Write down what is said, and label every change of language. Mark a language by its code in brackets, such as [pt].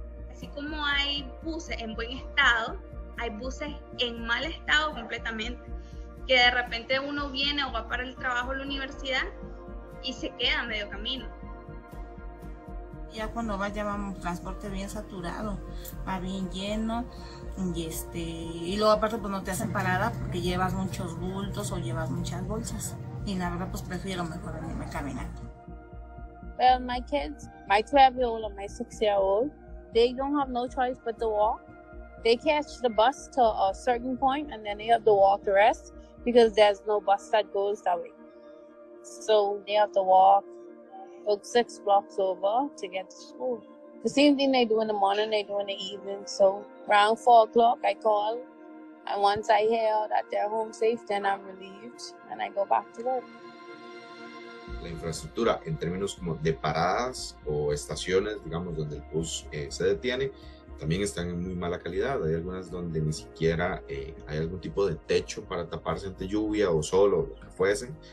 [es] Así como hay buses en buen estado, hay buses en mal estado completamente, que de repente uno viene o va para el trabajo o la universidad y se queda a medio camino. Ya cuando vas, ya va un transporte bien saturado, va bien lleno, y luego aparte pues no te hacen parada porque llevas muchos bultos o llevas muchas bolsas, y la verdad pues prefiero mejor venirme caminando. [en] Well, my kids, my 12-year-old and my 6-year-old, they don't have no choice but to walk. They catch the bus to a certain point and then they have to walk the rest because there's no bus that goes that way. So they have to walk about 6 blocks over to get to school. The same thing they do in the morning, they do in the evening. So around 4 o'clock I call, and once I hear that they're home safe, then I'm relieved and I go back to work. [es] La infraestructura en términos como de paradas o estaciones, digamos, donde el bus se detiene, también están en muy mala calidad. Hay algunas donde ni siquiera hay algún tipo de techo para taparse ante lluvia o sol o lo que fuese.